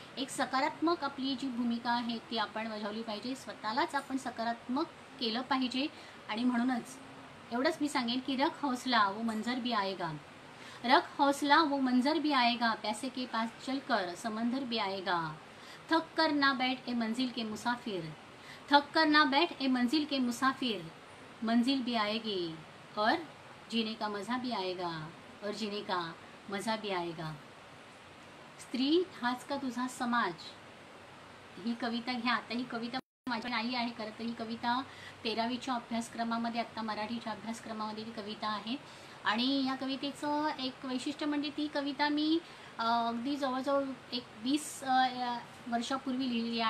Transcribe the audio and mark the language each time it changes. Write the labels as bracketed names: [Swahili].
[Marathi] एक सकारात्मक आपली जी भूमिका आहे ती आपण बजावली पाहिजे, स्वतःलाच आपण सकारात्मक केलं पाहिजे. आणि म्हणूनच एवढंच मी सांगेन की [Hindi] रख हौसला वो मंजर भी आएगा, रख हौसला वो मंजर भी आएगा, पैसे के पास चलकर समंदर भी आएगा, थक कर ना बैठ ए मंजिल के मुसाफिर, थक कर ना बैठ ए मंजिल के मुसाफिर, मंजिल भी आएगी और जीने का मज़ा भी आएगा, और जीने का मज़ा भी आएगा. [Marathi] स्त्री हाच का तुझा समाज, ही कविता घ्या. आता ही कविता माझी नाही आहे खरं तर, ही कविता 13वीच्या अभ्यासक्रमामध्ये, आत्ता मराठीच्या अभ्यासक्रमामध्ये ती कविता आहे. आणि या कवितेचं एक वैशिष्ट्य म्हणजे ती कविता मी अगदी जवळजवळ एक 20 वर्षापूर्वी लिहिली आहे.